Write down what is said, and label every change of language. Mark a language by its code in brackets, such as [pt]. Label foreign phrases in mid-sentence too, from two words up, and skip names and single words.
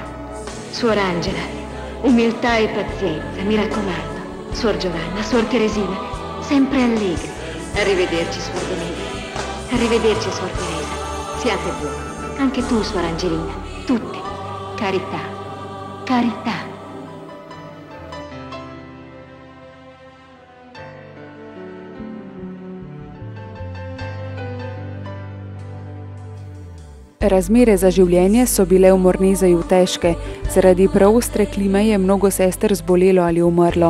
[it] Suor Angela, umiltà e pazienza, mi raccomando. Suor Giovanna, Suor Teresina, sempre allegri. Arrivederci, Suor Benedetta. Arrivederci, Suor Teresa. Siate buoni. Anche tu, Suor Angelina. Tutte. Carità. Carità. [sl] Razmere za življenje so bile v Mornezeju težke. Zaradi preostre klime je mnogo sester zbolelo ali umrlo.